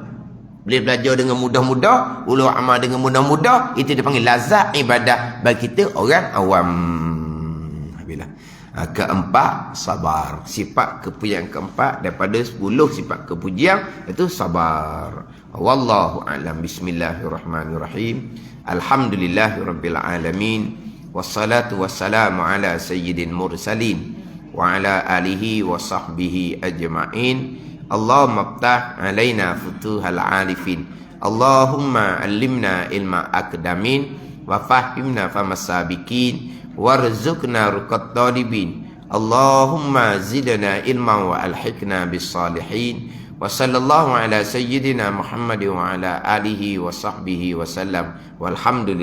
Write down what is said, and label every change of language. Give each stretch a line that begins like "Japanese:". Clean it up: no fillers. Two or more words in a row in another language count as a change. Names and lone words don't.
Malay: Boleh belajar dengan mudah-mudah, ulu amal dengan mudah-mudah, itu dipanggil lazat ibadah bagi kita orang awam. Keempat, sabar. Sifat kepujian keempat daripada 10 sifat kepujian itu sabar.
Arabic: والله أعلم. بسم الله الرحمن الرحيم الحمد لله رب العالمين. والصلاة والسلام على سيد المرسلين وعلى آله وصحبه أجمعين. اللهم افتح علينا فتوح العارفين. اللهم علمنا علم الأقدمين وفهمنا فهم السابقين وارزقنا رقة الطالبين. اللهم زدنا علما وألحقنا بالصالحين. وصلى الله على سيدنا محمد وعلى آله وصحبه وسلم.